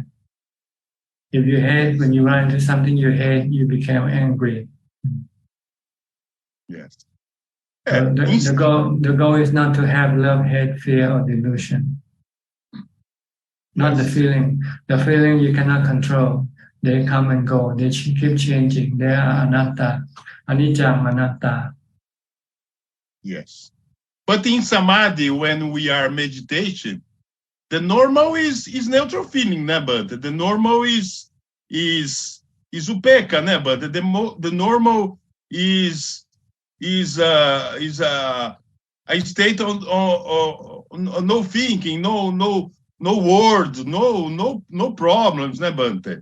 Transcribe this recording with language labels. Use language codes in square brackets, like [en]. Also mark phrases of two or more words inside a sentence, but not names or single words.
[en] If you hate, when you run into something you hate, you become angry. Yes. So the goal is not to have love, hate, fear, or delusion. Not the feeling. The feeling you cannot control. They come and go. They keep changing. They are anatta. [pi] Anicca, anatta. [en] Yes. But in samadhi, when we are meditation, the normal is neutral feeling, né? But the normal is upekkha, né? But the normal is a state on no thinking, no words, no problems, né, Bante?